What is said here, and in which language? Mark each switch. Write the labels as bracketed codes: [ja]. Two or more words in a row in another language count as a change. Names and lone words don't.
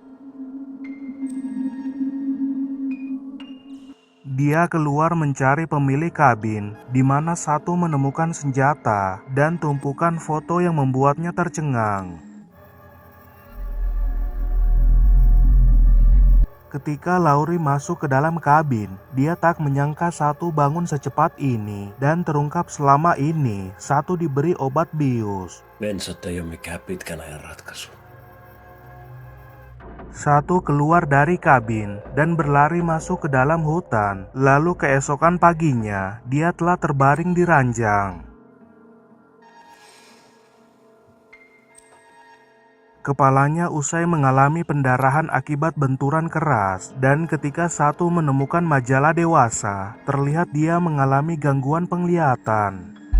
[id] Dia keluar mencari pemilik kabin, di mana Satu menemukan senjata dan tumpukan foto yang membuatnya tercengang. Ketika Laurie masuk ke dalam kabin, dia tak menyangka Satu bangun secepat ini, dan terungkap selama ini Satu diberi obat bius. [fi] Bensat ei ole mikään pitkän ajan ratkaisu. [id] Satu keluar dari kabin dan berlari masuk ke dalam hutan. Lalu keesokan paginya, dia telah terbaring di ranjang. Kepalanya usai mengalami pendarahan akibat benturan keras, dan ketika Satu menemukan majalah dewasa, terlihat dia mengalami gangguan penglihatan.